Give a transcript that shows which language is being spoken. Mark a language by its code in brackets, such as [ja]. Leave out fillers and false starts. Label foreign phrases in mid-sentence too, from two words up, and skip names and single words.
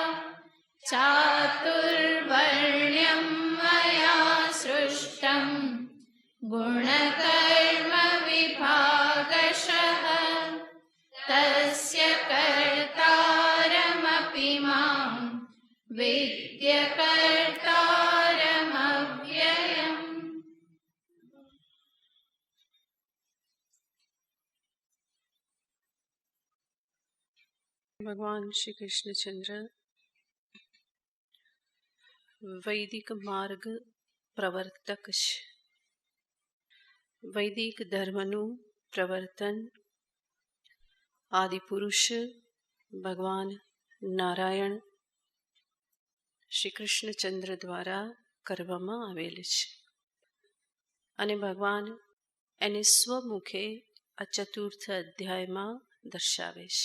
[sa] चातुर्वर्ण्यं मया सृष्टं गुणकर्म विभागशः तस्य कर्तारमपि मां विद्यकर्तारमव्ययम्। [gu] ભગવાન શ્રી કૃષ્ણચંદ્ર વૈદિક માર્ગ પ્રવર્તક છે। વૈદિક ધર્મનું પ્રવર્તન આદિપુરુષ ભગવાન નારાયણ શ્રી કૃષ્ણચંદ્ર દ્વારા કરવામાં આવેલ છે અને ભગવાન એને સ્વમુખે આ ચતુર્થ અધ્યાયમાં દર્શાવે છે।